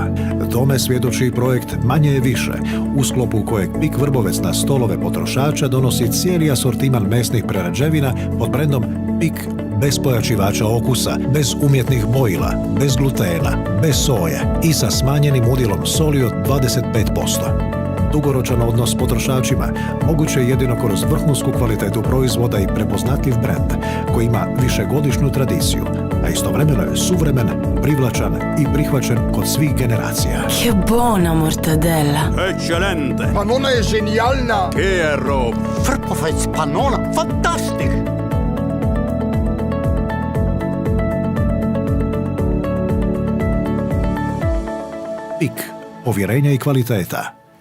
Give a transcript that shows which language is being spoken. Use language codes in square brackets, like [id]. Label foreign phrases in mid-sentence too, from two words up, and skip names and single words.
[hr] Tome svjedoči i projekt Manje je više, u sklopu kojeg PIK Vrbovec na stolove potrošača donosi cijeli asortiman mesnih prerađevina pod brendom PIK bez pojačivača okusa, bez umjetnih bojila, bez glutena, bez soje i sa smanjenim udjelom soli od 25%. Dugoročan odnos s potrošačima moguće je jedino kroz vrhunsku kvalitetu proizvoda i prepoznatljiv brend koji ima višegodišnju tradiciju, a istovremeno je suvremen, privlačan i prihvaćen kod svih generacija. [it] Che buona mortadella! Eccellente! [hr] Panona je genialna! [it] Che è roba! [de] Vrbovec Panona, fantastisch! [hr] PIK, povjerenja i kvaliteta.